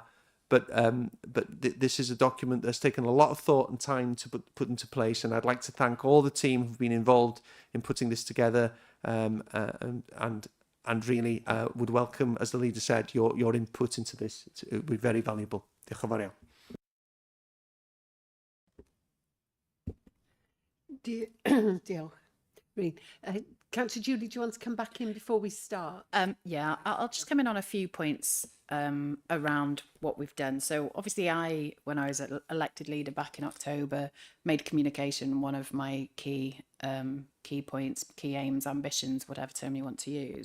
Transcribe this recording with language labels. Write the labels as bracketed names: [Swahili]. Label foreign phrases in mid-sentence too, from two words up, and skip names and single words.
[English] But this is a document that's taken a lot of thought and time to put into place, and I'd like to thank all the team who've been involved in putting this together, and really would welcome, as the leader said, your input into this. It would be very valuable. [Welsh] Diolch yn fawr iawn. Diolch. [English] Councillor Julie, do you want to come back in before we start? Yeah, I'll just come in on a few points around what we've done. So obviously when I was elected leader back in October, made communication one of my key points, key aims, ambitions, whatever term you want to use.